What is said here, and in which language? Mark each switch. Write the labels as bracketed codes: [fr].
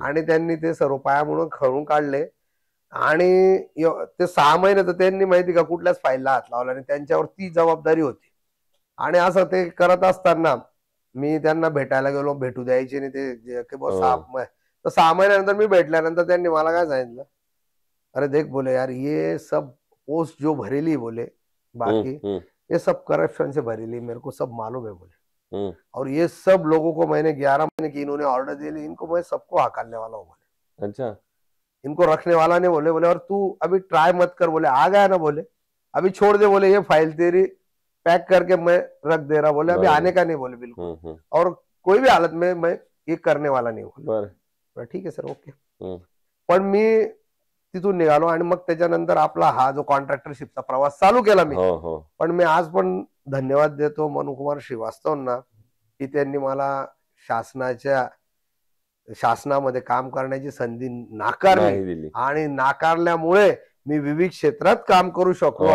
[mr] आणि त्यांनी ते सर्व पायामुळे खळून काढले. आणि ते 6 महिने तर त्यांनी माहिती का कुठल्याच फाईलला हात लावला आणि त्यांच्यावर ती जबाबदारी होती. आणि असं ते करत असताना मी त्यांना भेटायला गेलो, भेटू द्यायचे नाही ते. 6 महिन्यानंतर मी भेटल्यानंतर त्यांनी मला काय सांगितलं, [hi] अरे देख बोले यार ये सब पोस्ट जो भरेली बोले बाकी ये सब करप्शन से भरेली, मेरे को सब मालूम है बोले। और ये सब लोगों को मैंने 11 महीने की इन्होंने ऑर्डर दे ली, इनको मैं सबको हकालने वाला हूँ बोले। अच्छा, इनको रखने वाला नहीं बोले। बोले और तू अभी ट्राई मत कर बोले, आ गया ना बोले, अभी छोड़ दे बोले, ये फाइल तेरी पैक करके मैं रख दे रहा बोले, अभी आने का नहीं बोले बिल्कुल, और कोई भी हालत में मैं ये करने वाला नाही बोले। [mr] ठीक आहे सर, ओके। पण मी तिथून निघालो आणि मग त्याच्यानंतर आपला हा जो कॉन्ट्रॅक्टरशिपचा प्रवास चालू केला मी। पण मी आज पण धन्यवाद देतो मनुकुमार श्रीवास्तवना की त्यांनी मला शासनामध्ये काम करण्याची संधी नाकारली, आणि नाकारल्यामुळे मी विविध क्षेत्रात काम करू शकलो।